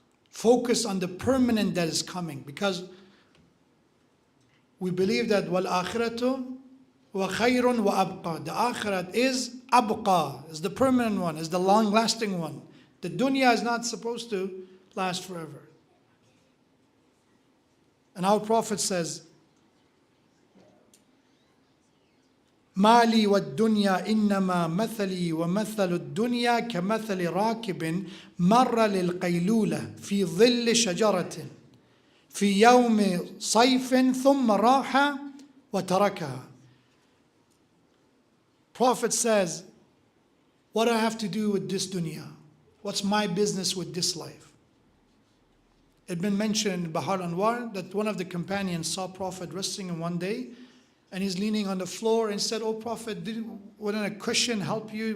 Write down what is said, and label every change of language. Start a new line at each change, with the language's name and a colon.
English: Focus on the permanent that is coming, because we believe that
Arabic: وَالْآخِرَةُ وَخَيْرٌ وَأَبْقَى.
English: The akhirat is abqa, is the permanent one, is the long-lasting one. The dunya is not supposed to last forever. And our Prophet says,
Arabic: مالي والدنيا إنما مثلي ومثل الدنيا كمثل راكب مر للقيلولة في ظل شجرة في يوم صيف ثم راح وتركها.
English: Prophet says, what do I have to do with this dunya? What's my business with this life? It had been mentioned in Bahar Anwar that one of the companions saw Prophet resting in one day, and he's leaning on the floor and said, "Oh Prophet, wouldn't a cushion help you?